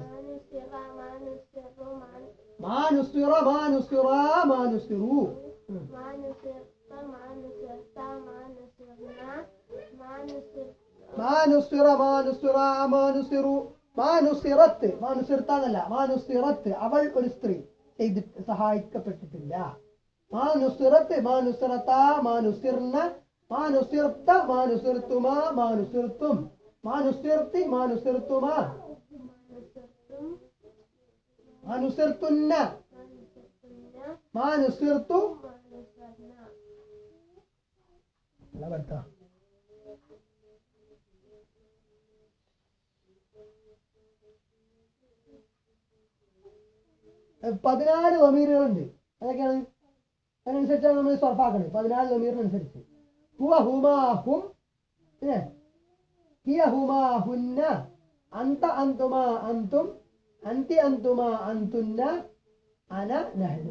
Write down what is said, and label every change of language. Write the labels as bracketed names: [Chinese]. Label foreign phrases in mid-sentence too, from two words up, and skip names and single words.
[Arabic] ما نصر، ما نصروا, ما نصر ما نصر ما نصروا. ما نصرت، ما نصرت، ما نصرن، ما نصر, ما نصر ما نصر ما نصروا ما نصرت ما نصرت എന്നല്ല ما نصرت [Malayalam] അവൾ ഒരു സ്ത്രീ ചെയ്തിട്ട് സഹായിക്കപ്പെട്ടിട്ടില്ല. [Arabic] ما نصرت ما نصرت ما نصرن ما نصرت ما نصرتما ما نصرتم ما نصرت ما نصرتما ما نصرتم, ما نصرتن ما نصرتن, ما نصرت ما نصرنا. [Malayalam] അല്ല പഠിത്തം. പതിനാല് ലമീറുകളുണ്ട്. അതൊക്കെയാണ് അതിനനുസരിച്ചാണ് നമ്മൾ സർഫാക്കുന്നത്. 14 ലമീറിനനുസരിച്ച് [Arabic] هو هما هم، هي هما هن، أنت أنتما أنتم، أنت أنتما أنتن، أنا نحن.